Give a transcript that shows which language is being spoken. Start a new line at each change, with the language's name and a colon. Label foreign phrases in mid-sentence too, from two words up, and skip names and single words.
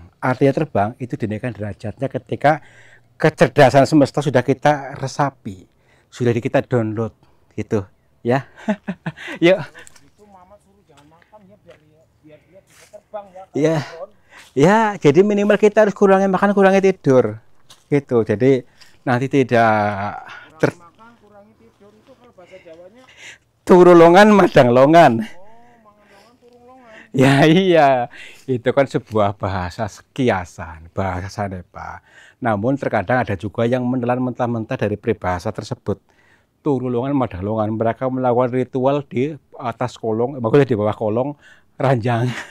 Indonesian: Artinya terbang itu dinaikkan derajatnya ketika kecerdasan semesta sudah kita resapi, sudah kita download, gitu, ya. Yuk. Itu mama suruh jangan makan ya biar dia bisa terbang ya. Ya, ya. Jadi minimal kita harus kurangi makan, kurangi tidur, gitu. Jadi nanti tidak Makan, kurangi tidur itu kalau bahasa Jawanya.
Javanese: Turulongan madang longan. Oh, mangan longan turung longan.
Indonesian: Ya iya, itu kan sebuah bahasa kiasan, bahasa Sanepa. Namun terkadang ada juga yang menelan mentah-mentah dari peribahasa tersebut.
Javanese: Turulongan madang longan,
Indonesian: mereka melakukan ritual di atas kolong, maksudnya di bawah kolong ranjang.